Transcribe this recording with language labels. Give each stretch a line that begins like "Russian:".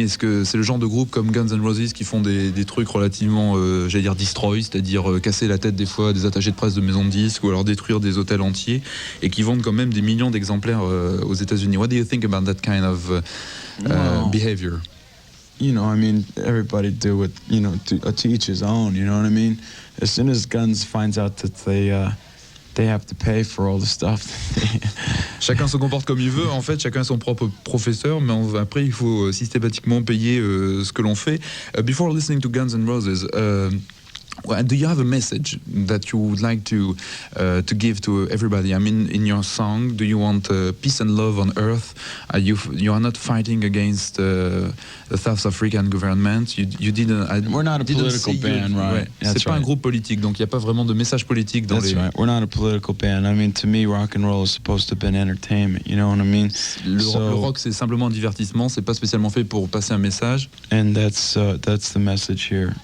French: Est-ce que c'est le genre de groupe comme Guns N' Roses qui font des trucs relativement, j'allais dire destroy, c'est-à-dire casser la tête des fois des attachés de presse de maisons de disques ou alors détruire des hôtels entiers, et qui vendent quand même des millions d'exemplaires aux États-Unis?
English: What do you think about that kind of behavior? You know, I mean, everybody do it, you know, to each his own, you know what I mean? As soon as Guns finds out that they have to pay for all the stuff.
French: Chacun se comporte comme il veut. En fait, chacun a son propre professeur, mais après, il faut systématiquement payer ce que l'on fait.
English: Before listening to Guns N' Roses, do you have a message that you would like to give to everybody? I mean, in your song, do you want peace and love on earth? You are not fighting against the South African government. You didn't. We're not a political band, right?
French: Ouais. C'est pas un groupe politique, donc il n'y a pas vraiment de message politique dans
English: That's right. We're not a political band. I mean, to me, rock and roll is supposed to have been entertainment. You know what I mean?
French: Le rock, c'est simplement un divertissement. C'est pas spécialement fait pour passer un message.
English: And that's the message here.